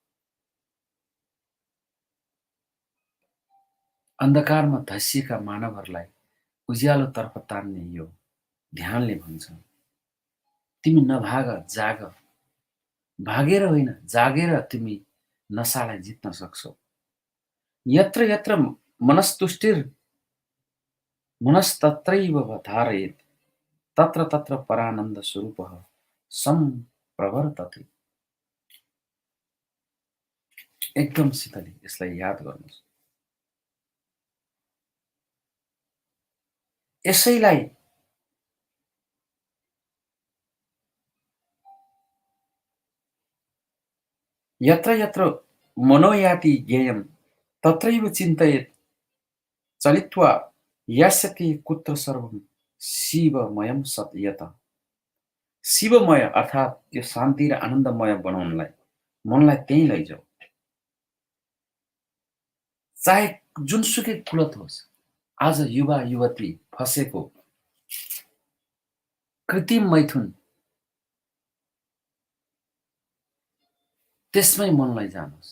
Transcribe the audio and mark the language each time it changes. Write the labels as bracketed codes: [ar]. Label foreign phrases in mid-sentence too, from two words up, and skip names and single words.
[ne] अन्धकारमा धसिएका मानवहरूलाई उज्यालोतर्फ तान्ने यो ध्यानले भन्छ, तिमी नभाग, जाग। भागेर होइन, जागेर तिमी नशालाई जित्न सक्छौ। [sa] यत्र यत्र मनस्तत्रैव धारयेत्, तत्र तत्र परानन्द स्वरूपः सम्प्रवर्तते। [ne] एकदम शीतली यसलाई याद गर्नुहोस्। [sa] यसैलाई यत्र यत्र मनोयाति ज्ञेयं तत्रैव चिन्तयेत् चलित्वा यास्यति कुत्र सर्वं शिवमयं सत् यत। [ne] शिवमय अर्थात् त्यो शान्ति र आनन्दमय बनाउनलाई मनलाई त्यहीँ लैजाऊ। चाहे जुनसुकै कुलत होस्, आज युवा युवती फसेको कृत्रिम मैथुन त्यसमै मन लैजानुहोस्।